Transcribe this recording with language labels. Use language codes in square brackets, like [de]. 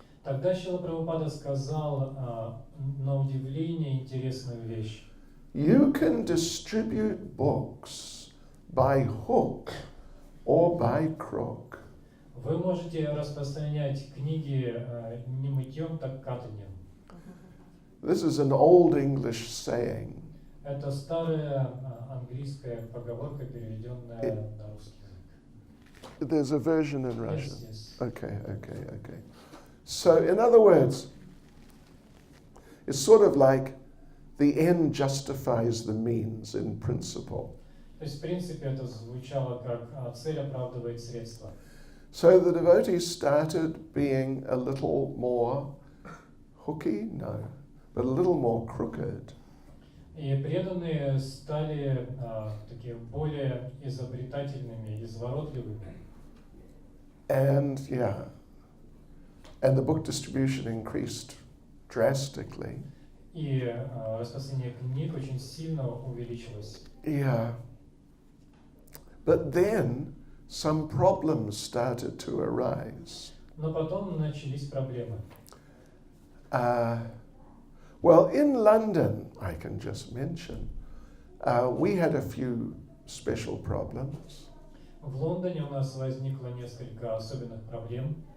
[ru] Тогда Шрила Прабхупада сказал на удивление интересную вещь. [en] You can distribute books by hook or by crook. [ru] Вы можете распространять книги не мытьем, так катаньем. [en] This is an old English saying. [ru] Это старая английская поговорка, переведенная на русский язык. [en] There's a version in Russian. Yes. Okay. So, in other words, it's sort of like the end justifies the means in principle. [ru] То есть, в принципе, это звучало как цель оправдывает средства. [en] So the devotees started being a little more hooky, no, but a little more crooked. [ru] И преданные стали такие более изобретательными, изворотливыми. [en] And the book distribution increased drastically. [ru] И распространение книг очень сильно увеличилось. [en] Yeah. But then some problems started to arise. [ru] Но потом начались проблемы. [en] Well, in London, I can just mention, we had a few special problems. [ru] В Лондоне у нас возникло несколько особенных проблем.